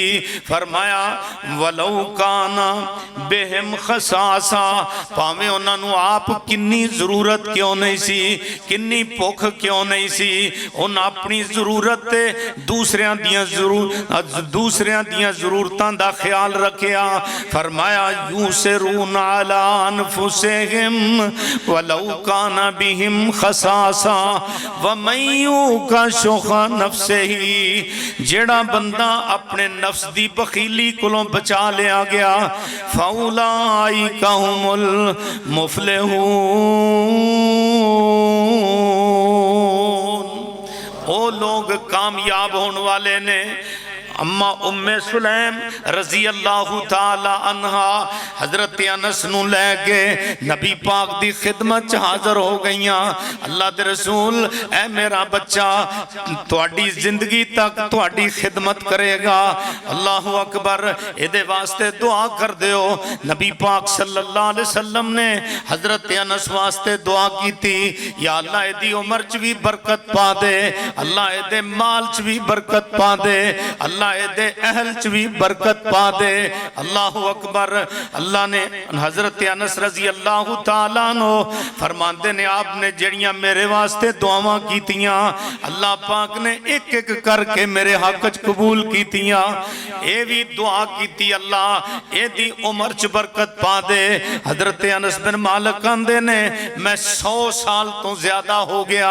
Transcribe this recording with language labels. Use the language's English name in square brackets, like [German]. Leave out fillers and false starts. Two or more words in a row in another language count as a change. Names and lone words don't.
[Punjabi] فرمایا [Arabic] ولو كان بهم خصاصة [Punjabi] بھاویں اوہناں نوں آپ کنی ضرورت کیوں نہیں سی، کنی بھکھ کیوں نہیں سی، اوہناں اپنی ضرورت تے دوجیاں دیاں ضرورتاں دا خیال رکھیا. فرمایا [Arabic] يؤثرون على أنفسهم ولو كان بهم خصاصة ومن يوق شح نفسه [Punjabi] جیہڑا بندہ اپنے نفس دی بخیلی کولوں بچا لیا گیا [Arabic] فأولئك هم المفلحون [Punjabi] او لوگ کامیاب ہونے والے نے. اماں اُم سلیم [Arabic] رضي الله تعالى عنها [Punjabi] حضرت انس نوں لے کے نبی پاک دی خدمت چ حاضر ہو گئیاں. اللہ دے رسول اے میرا بچہ تہاڈی زندگی تک تہاڈی خدمت کرے گا. [Arabic] الله أكبر [Punjabi] ایہدے واسطے دعا کر دیو. نبی پاک [Arabic] صلى الله عليه وسلم [Punjabi] نے حضرت انس واسطے دعا کی سی، یا اللہ ایہدی عمر چ وی برکت پا دے، اللہ ایہدے مال چ وی برکت پا دے، اللہ دے اہل چ وی برکت پا دے. [Arabic] الله أكبر. [Punjabi] اللہ نے حضرت انس [Arabic] رضي الله تعالى عنه [Punjabi] فرماندے نے آپ نے جیہڑیاں میرے واسطے دعاواں کیتیاں اللہ پاک نے اک اک کر کے میرے حق چ قبول کیتیاں. ایہہ وی دعا کی اللہ ایہدی عمر چ برکت پا دے. حضرت انس بن مالک کہندے نے میں 100 سال توں زیادہ ہو گیا.